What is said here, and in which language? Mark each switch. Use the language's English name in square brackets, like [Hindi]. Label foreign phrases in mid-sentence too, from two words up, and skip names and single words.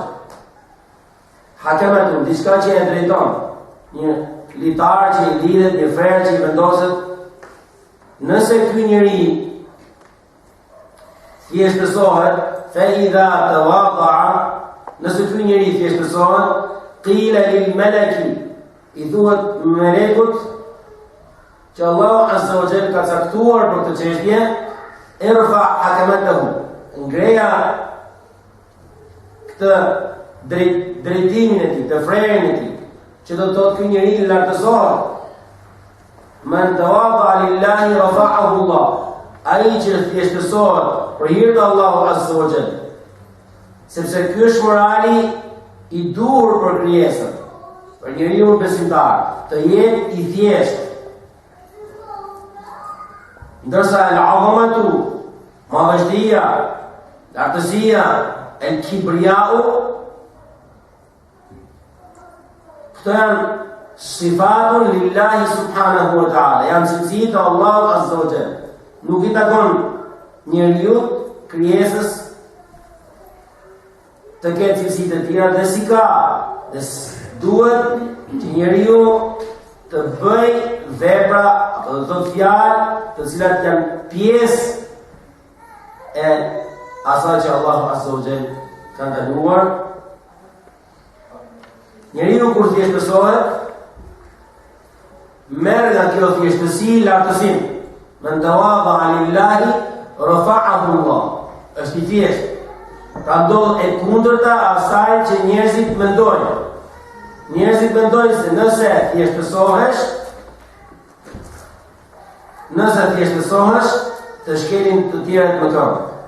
[Albanian] Hakematun, diçka që e drejton, një litar që i lidhet, një frer që i vendoset. Nëse ky njeri thjeshtësohet, [Arabic] فإذا تواضع, [Albanian] nëse ky njeri thjeshtësohet, [Arabic] قيل للملك, [Albanian] i thuhet melekut që Allah [Arabic] عز وجل [Albanian] ka caktuar për këtë çështje, [Arabic] ارفع حكمته, [Albanian] ngreja këtë drejtimin e tij, të frerin e tij, që do të thotë ky njeri lartësohet. [Arabic] من تواضع لله رفعه الله, [Albanian] ai që thjeshtësohet për hir të Allahu [Arabic] عز وجل, [Albanian] sepse ky është morali i duhur për krijesën, për njeriu besimtar, të jetë i thjeshtë. Ndërsa al-'azamatu, madhështia, lartësia, el-kibriau, këto janë [Arabic] صفات لله سبحانه وتعالى, [Albanian] janë cilësi të Allahu [Arabic] عز وجل. [Albanian] Nuk i takon njeriu, krijesës, të ketë cilësitë e tjera dhe si ka, dhe duhet që njeriu të bëj vepra apo të thotë fjalë të cilat janë pjesë e asaj që Allahu [Arabic] عز وجل [Albanian] ka ndaluar. Njeriu kur thjeshtësohet, merr nga kjo thjeshtësi lartësinë. [Arabic] من تواضع لله رفعه الله. [Albanian] Është i thjeshtë. Pra ndodh e kundërta asaj që njerëzit mendojnë. Njerëzit mendojnë se nëse thjeshtësohesh, të shkelin të tjerët më këmbë.